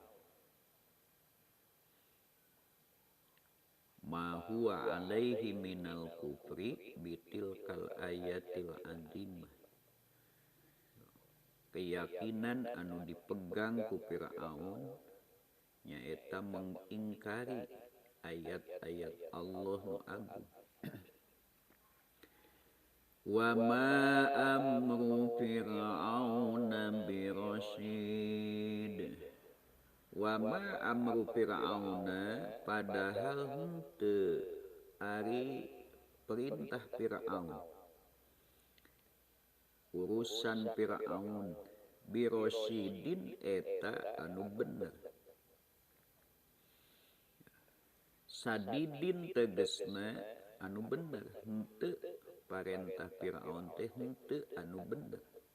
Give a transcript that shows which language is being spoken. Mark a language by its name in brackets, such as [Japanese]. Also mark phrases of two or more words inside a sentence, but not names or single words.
[Arabic] ما هو عليه من الكفر بتلك الآيات العظيمة. [Sundanese] Keyakinan anu dipegang ku Fir'aun nyaeta mengingkari ayat-ayat Allah nu agung. [Arabic] وما أمر فرعون برشيد. وما أمر فرعون [Sundanese] padahal henteu ari perintah Fir'aun. Urusan Fir'aun birasyidin eta anu bener. Sadidin tegesna anu bener, henteu parentah Fir'aun teh henteu anu bener.